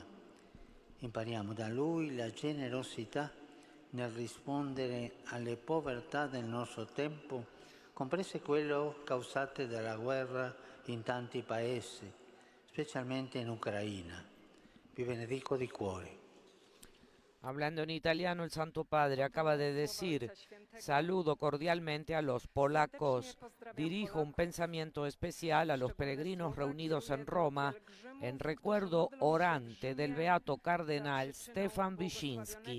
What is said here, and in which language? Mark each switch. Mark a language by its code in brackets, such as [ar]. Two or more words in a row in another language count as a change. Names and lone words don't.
[it] Impariamo da lui la generosità nel rispondere alle povertà del nostro tempo, comprese quelle causate dalla guerra in tanti paesi, specialmente in Ucraina. Vi benedico di cuore. [es] Hablando en italiano, el Santo Padre acaba de decir, saludo cordialmente a los polacos, dirijo un pensamiento especial a los peregrinos reunidos en Roma en recuerdo orante del beato cardenal Stefan Wyszyński.